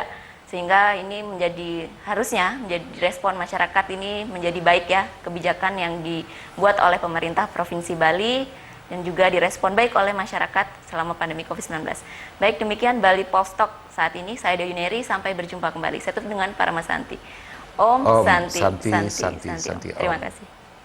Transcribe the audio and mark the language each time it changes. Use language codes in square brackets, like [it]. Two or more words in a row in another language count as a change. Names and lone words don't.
[id] Sehingga ini harusnya menjadi respon masyarakat ini menjadi baik ya, kebijakan yang dibuat oleh pemerintah Provinsi Bali dan juga direspon baik oleh masyarakat selama pandemi COVID-19. Baik, demikian Bali Post Talk saat ini. Saya Dewi Yuneri, sampai berjumpa kembali. Saya tutup dengan Paramasanti. Om Santi, Santi, Santi, Santi, Santi, Om. Santi, Om. Terima kasih.